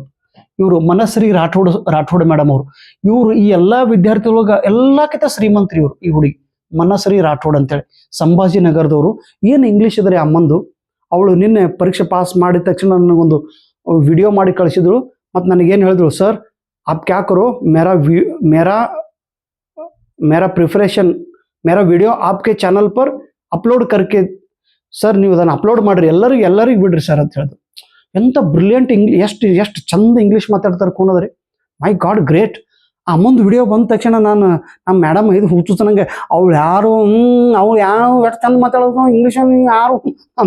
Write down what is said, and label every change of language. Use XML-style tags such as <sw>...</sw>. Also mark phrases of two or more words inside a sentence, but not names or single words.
<kn>ಇವರು ಮನಶ್ರೀ ರಾಠೋಡ್ ಮೇಡಮ್ ಅವರು. ಇವರು ಈ ಎಲ್ಲ ವಿದ್ಯಾರ್ಥಿಗಳೊಳಗೆ ಎಲ್ಲಕ್ಕಿಂತ ಶ್ರೀಮಂತರಿ ಇವರು. ಈ ಹುಡುಗಿ ಮನಶ್ರೀ ರಾಠೋಡ್ ಅಂತೇಳಿ ಸಂಭಾಜಿನಗರದವರು. ಏನು ಇಂಗ್ಲೀಷ್ ಇದ್ರೆ ಅಮ್ಮಂದು. ಅವಳು ನಿನ್ನೆ ಪರೀಕ್ಷೆ ಪಾಸ್ ಮಾಡಿದ ತಕ್ಷಣ ನನಗೊಂದು ವಿಡಿಯೋ ಮಾಡಿ ಕಳಿಸಿದಳು. ಮತ್ತು ನನಗೇನು ಹೇಳಿದ್ರು, ಸರ್</kn> <hi>आप क्या करो, मेरा प्रिपरेशन मेरा वीडियो आपके ಚಾನಲ್ पर ಅಪ್ಲೋಡ್ करके</hi> <kn>ಸರ್, ನೀವು ಅದನ್ನು ಅಪ್ಲೋಡ್ ಮಾಡಿರಿ, ಎಲ್ಲರಿಗೂ ಬಿಡ್ರಿ ಸರ್ ಅಂತ ಹೇಳಿದ್ರು. ಎಂಥ ಬ್ರಿಲಿಯಂಟ್ ಎಷ್ಟು ಚಂದ ಇಂಗ್ಲೀಷ್ ಮಾತಾಡ್ತಾರೆ ಕೂನದ್ರಿ.</kn> <en>My God, great.</en> <kn>ಆ ಮುಂದೆ ವಿಡಿಯೋ ಬಂದ ತಕ್ಷಣ ನಮ್ಮ ಮೇಡಮ್ ಇದು ಹುಚ್ಚು ನನಗೆ, ಅವಳು ಯಾರು ಎಷ್ಟು ಚಂದ ಮಾತಾಡೋದು ಇಂಗ್ಲೀಷ್ ಯಾರು ಅಂತ.</kn>